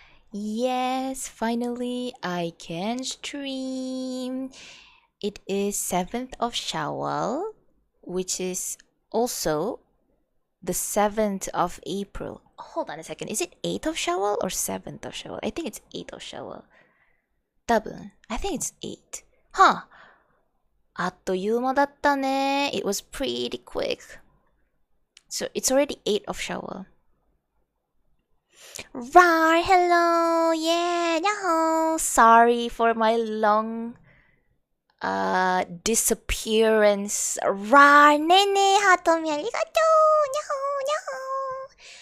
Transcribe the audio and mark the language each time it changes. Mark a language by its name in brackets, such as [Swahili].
[English] Yes, finally I can stream. It is 7th of Shawwal, which is also the 7th of April. Hold on a second. Is it 8th of Shawwal or 7th of Shawwal? I think it's 8th of Shawwal. Double. I think it's 8. Huh. [Japanese] あっという間だったね. [English] It was pretty quick. So it's already 8th of Shawwal. Right, hello, yeah, yahoo. Sorry for my long disappearance. Right, nene, hatomi arigato. Yahoo, yahoo.